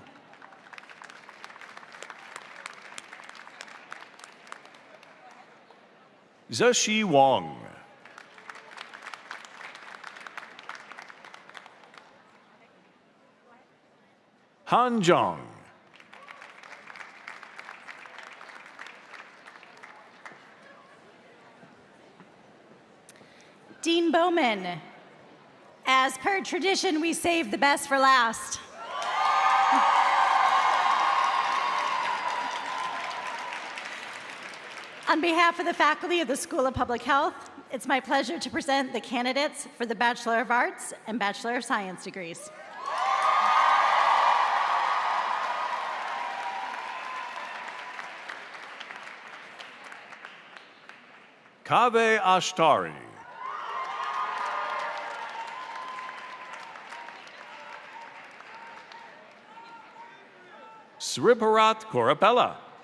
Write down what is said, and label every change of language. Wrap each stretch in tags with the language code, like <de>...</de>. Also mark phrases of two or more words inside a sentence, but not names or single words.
<en>Zeshi Wang. Han Zhang. Dean Bowman, as per tradition, we save the best for last. On behalf of the faculty of the School of Public Health, it's my pleasure to present the candidates for the Bachelor of Arts and Bachelor of Science degrees. Kaveh Ashtari. Sriparat Korapella.</en>